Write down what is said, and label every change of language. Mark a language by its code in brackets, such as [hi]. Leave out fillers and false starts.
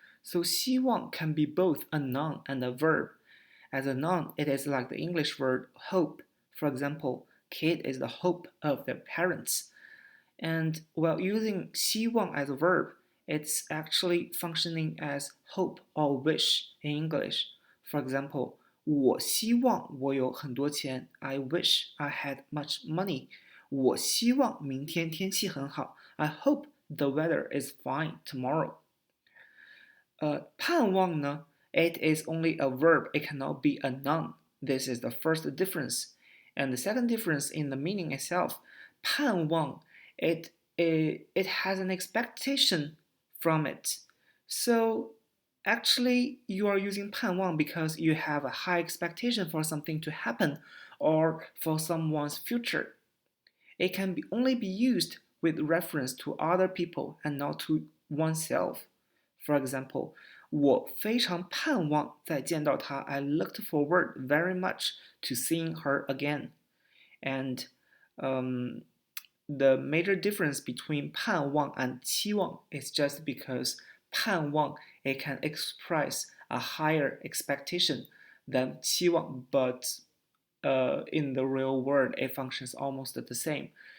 [en] So 希望 can be both a noun and a verb. As a noun, it is like the English word hope. For example, kid is the hope of their parents. And while using 希望 as a verb, it's actually functioning as hope or wish in English. For example, [zh] 我希望我有很多钱. [en] I wish I had much money. [zh] 我希望明天天气很好. [en] I hope the weather is fine tomorrow. [zh] 盼望呢? [en] It is only a verb. It cannot be a noun. This is the first difference. And the second difference in the meaning itself, 盼望, it has an expectation from it. So actually, you are using 盼望 because you have a high expectation for something to happen or for someone's future. It can only be used with reference to other people and not to oneself. For example, [zh] 我非常盼望再见到她. [en] I looked forward very much to seeing her again. And the major difference between 盼望 and 期望 is just because 盼望 it can express a higher expectation than 期望, but in the real world it functions almost the same.